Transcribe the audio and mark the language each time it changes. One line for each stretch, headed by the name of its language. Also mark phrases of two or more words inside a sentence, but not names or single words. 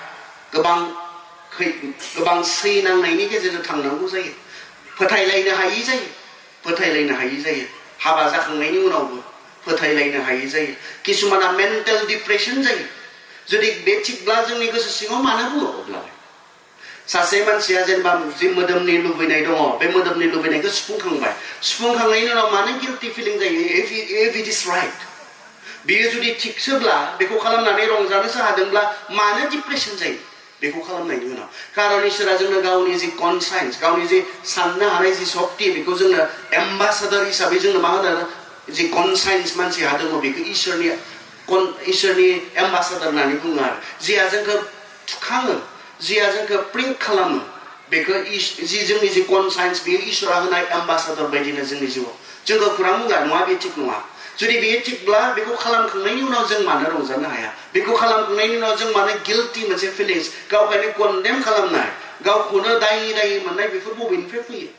Bodo: गोबां सैनांनायनि गेजेरजों थांनांगौ जायो फोथायलायनो हायि जायो हाबा जाखांनायनि उनावबो फोथायलायनो हायि जायो किसुमाना
English: mental depression
Bodo: जायो जुदि बे थिगब्ला जोंनि गोसो सिङाव मानो बुङो अब्लालाय सासे मानसिया जेनेबा जि मोदोमनि लुबैनाय दङ बे मोदोमनि लुबैनायखौ सुफुंखांनायनि उनाव मानो
English: guilty feeling
Bodo: जायो
English: if it is right
Bodo: बियो जुदि थिगसोब्ला बेखौ खालामनानै रंजानोसो हादोंब्ला मानो डिप्रेसन जायो बेखौ खालामनायनि उनाव खारन इसोरा जोंनो गावनि जि कनसाइन्स गावनि जि साननो हानाय जि सक्ति बेखौ जोंनो एम्बासाडर हिसाबै जोंनो मा होनो जि कनसाइन्स मानसिहा दङ बेखौ इसोरनि एम्बासाडर होननानै बुङो आरो जिया जोंखौ थुखाङो जिया जोंखौ प्रिंट खालामो बेखौ जि जोंनि जि कनसाइन्स बेयो इसोरा होनाय एम्बासाडर बायदिनो जोंनि जिउआव जोंखौ खौरां बुंला नङा बे थिग नङा जुदि बेयो थिगब्ला बेखौ खालामखांनायनि उनाव जों मानो रंजानो हाया बेखौ खालामखांनायनि उनाव जों मानो गिल्टि मोनसे फिलिंस गावखौनो कन्डेम खालामनाय गावखौनो दायि मोननाय बेफोर बबेनिफ्राय फैयो